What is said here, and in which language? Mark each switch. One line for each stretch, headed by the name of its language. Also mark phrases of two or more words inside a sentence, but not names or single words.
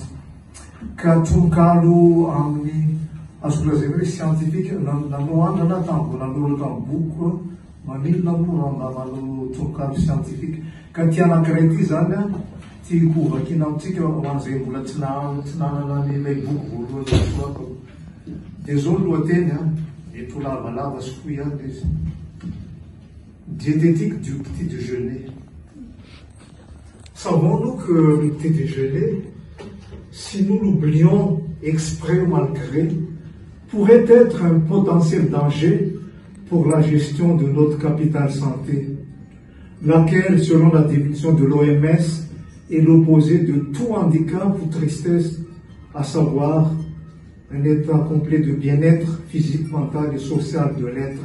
Malagasy: Ka tononkalo amin'ny azo lazaina hoe scientifique nanoandrana tambo nanoratra amin'ny boky manilona moa mba manao tononkalo scientifique. Ka ty anankiray ty zany tiako vakiana amintsika ho an'izay mbola tsy nanana n'ilay boky voalohany soako. Dia zao ny lohateny mety ho lavalava sy fohy ihany izy.
French: Diététique du petit déjeuner. Savons-nous que le petit déjeuner, si nous l'oublions exprès ou malgré, pourrait être un potentiel danger pour la gestion de notre capital santé, laquelle, selon la définition de l'OMS, est l'opposé de tout handicap ou tristesse, à savoir un état complet de bien-être physique, mental et social de l'être.